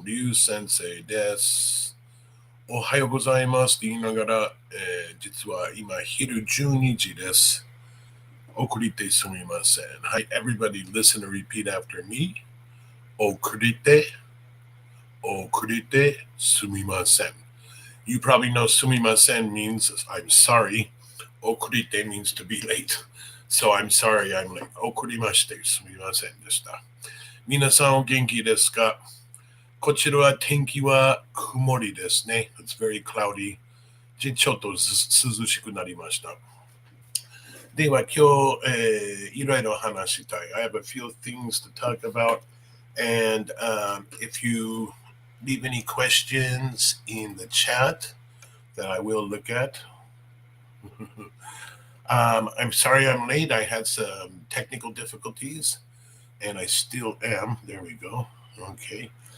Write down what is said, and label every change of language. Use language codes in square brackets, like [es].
[ja] Ryu Sensei です。おはようございますって言いながら、実は今昼12時です。遅れてすみません。 [en] はい、everybody listen and repeat after me. [ja] 遅れて、遅れてすみません. [en] You probably know すみません means I'm sorry. 遅れて means to be late. So I'm sorry I'm late. [ja] 遅れましてすみませんでした。皆さんお元気ですか？こちらは天気は曇りですね。 [en] It's very cloudy. [ja] ちょっと涼しくなりました。では今日、いろいろ話したい。 [en] I have a few things to talk about. And if you leave any questions in the chat that I will look at. I'm sorry I'm late. I had some technical difficulties and I still am. There we go. Okay.